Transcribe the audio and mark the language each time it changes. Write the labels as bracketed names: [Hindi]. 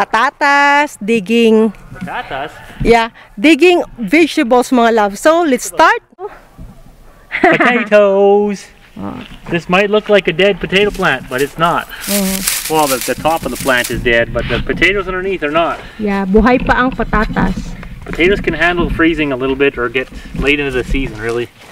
[Filipino] Patatas, digging. Patatas? [English] Yeah, digging vegetables mga loves. So let's start. Potatoes. This might look like a dead potato plant, but it's not. Well, the top of the plant is dead, but the potatoes underneath are not. [Filipino] Yeah, buhay pa ang patatas. [English] Potatoes can handle freezing a little bit or get late into the season, really.